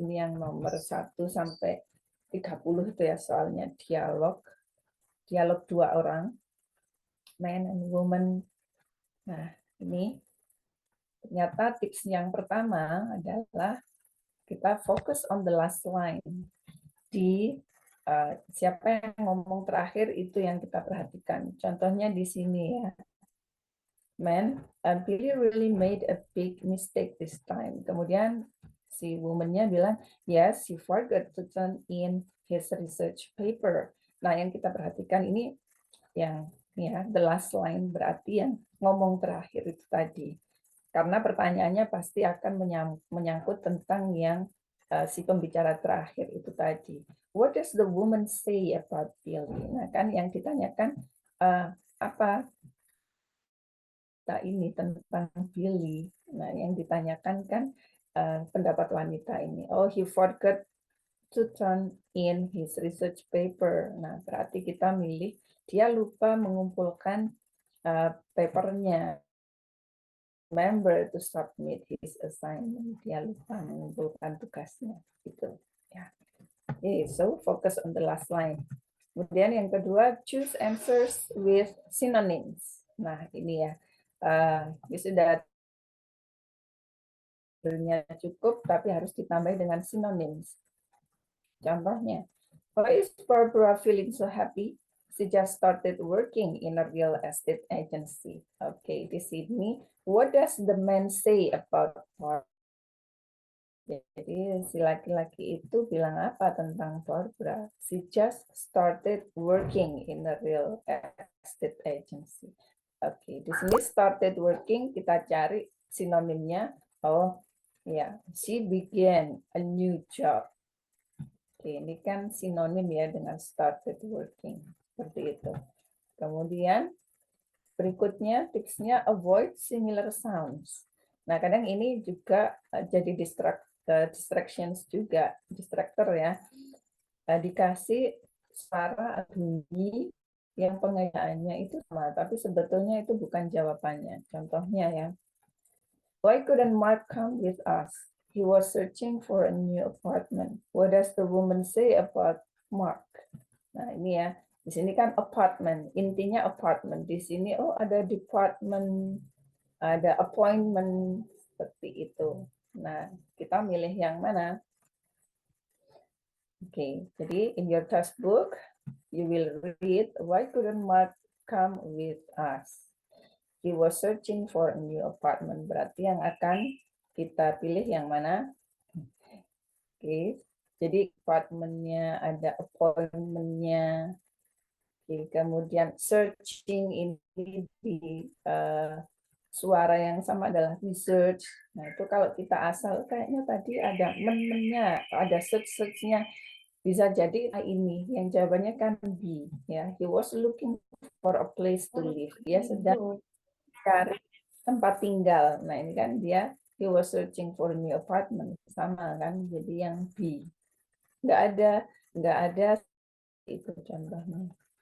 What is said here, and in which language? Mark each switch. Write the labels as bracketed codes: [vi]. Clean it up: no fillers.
[id] Ini yang nomor 1 sampai 30 itu ya soalnya dialog dua orang, [en] man and woman. [id] Nah, ini ternyata tips yang pertama adalah kita fokus [en] on the last line. [id] Di siapa yang ngomong terakhir itu yang kita perhatikan. Contohnya di sini ya. [en] Man, Billy really made a big mistake this time. [id] Kemudian si woman-nya bilang, [en] yes, he forgot to turn in his research paper. [id] Nah, yang kita perhatikan ini yang ya [en] the last line, [id] berarti yang ngomong terakhir itu tadi. Karena pertanyaannya pasti akan menyangkut tentang yang si pembicara terakhir itu tadi. [en] What does the woman say about Billy? [id] Nah, kan yang ditanyakan apa ini tentang Billy. Nah, yang ditanyakan kan pendapat wanita ini. [en] Oh, he forgot to turn in his research paper. [id] Nah, berarti kita milih dia lupa mengumpulkan papernya. [en] Remember to submit his assignment. [id] Dia lupa mengumpulkan tugasnya. Gitu. Ya. [en] Okay, so focus on the last line. [id] Kemudian yang kedua, [en] choose answers with synonyms. [id] Nah, ini ya. Sudah cukup, tapi harus ditambah dengan synonyms. Contohnya, [en] why is Barbara feeling so happy? She just started working in a real estate agency. Okay, [id] di sini, [en] what does the man say about Barbara? [id] Jadi si laki-laki itu bilang apa tentang Barbara? [en] She just started working in a real estate agency. [id] Oke, di sini started working kita cari sinonimnya. [en] Oh, ya, she began a new job. [id] Oke, ini kan sinonim ya dengan started working. Seperti itu. Kemudian berikutnya tipsnya [en] avoid similar sounds. [id] Nah, kadang ini juga jadi distractions juga, distractor ya. Dikasih suara bunyi yang pengajaannya itu sama, tapi sebetulnya itu bukan jawabannya. Contohnya ya, [en] why couldn't Mark come with us? He was searching for a new apartment. What does the woman say about Mark? [id] Nah, ini ya. Di sini kan apartment, intinya apartment. Di sini oh ada department, ada appointment seperti itu. Nah, kita milih yang mana? Oke, jadi [en] in your textbook you will read why couldn't Mark come with us? He was searching for a new apartment. [id] Berarti yang akan kita pilih yang mana? Oke, jadi apartemennya ada appointmentnya. Oke, kemudian searching ini di suara yang sama adalah research. Nah itu kalau kita asal kayaknya tadi ada men-mennya, ada search-searchnya, bisa jadi ini yang jawabannya kan B. [en] Ya, he was looking for a place to live. [id] Dia sedang cari tempat tinggal. Nah ini kan dia [en] he was searching for a new apartment, [id] sama kan, jadi yang B. Nggak ada itu contohnya.